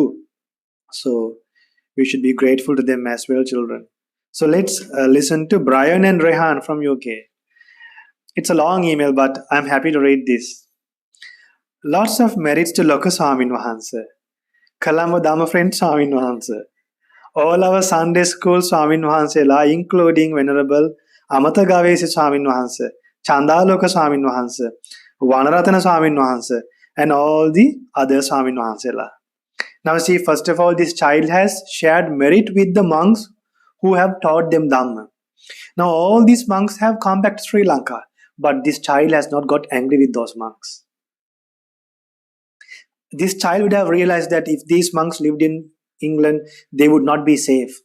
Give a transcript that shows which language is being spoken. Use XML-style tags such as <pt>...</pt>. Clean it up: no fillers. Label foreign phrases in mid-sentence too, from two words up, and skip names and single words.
<en>So we should be grateful to them as well, children. So let's listen to Brian and Rehan from UK. It's a long email, but I'm happy to read this. Lots of merits to Lokosamin Wahanse. Kalamba Dhamma friend Swamin Wahanse. All our Sunday school Swamin Wahansela, including Venerable Amata Gavesi Swamin Wahanse, Chandaloka Swamin Wahanse, Vanaratana Swamin Wahanse, and all the other Swamin Wahansela. Now see, first of all, this child has shared merit with the monks who have taught them Dhamma. Now all these monks have come back to Sri Lanka, but this child has not got angry with those monks. This child would have realized that if these monks lived in England, they would not be safe.</en>